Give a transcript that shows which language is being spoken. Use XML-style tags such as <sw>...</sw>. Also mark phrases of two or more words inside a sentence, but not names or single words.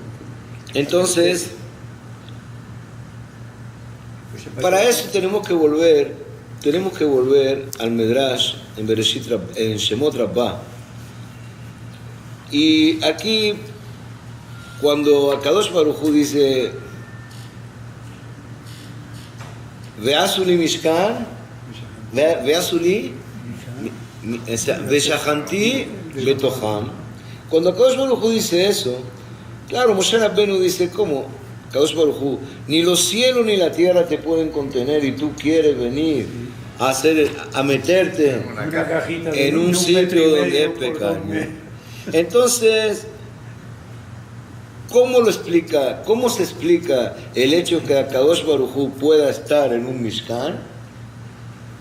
<es>Entonces, para eso tenemos que volver al Medrash en Bereshit, en Shemot Rabbah. Y aquí, cuando</es> <he>הקדוש ברוך הוא</he> <es>dice</es> <he>ועשו לי משכן ועשו לי ושכנתי בתוכם.</he> <es>Cuando</es> <he>הקדוש ברוך הוא</he> <es>dice eso, claro, Moshe Rabbeinu dice, ¿cómo?</es> <he>הקדוש ברוך הוא,</he> <es>ni los cielos ni la tierra te pueden contener y tú quieres venir a meterte en un sitio donde es pecado. Entonces, ¿cómo se explica el hecho que</es> <he>הקדוש ברוך הוא</he> <es>pueda estar en un Mishkan?</es>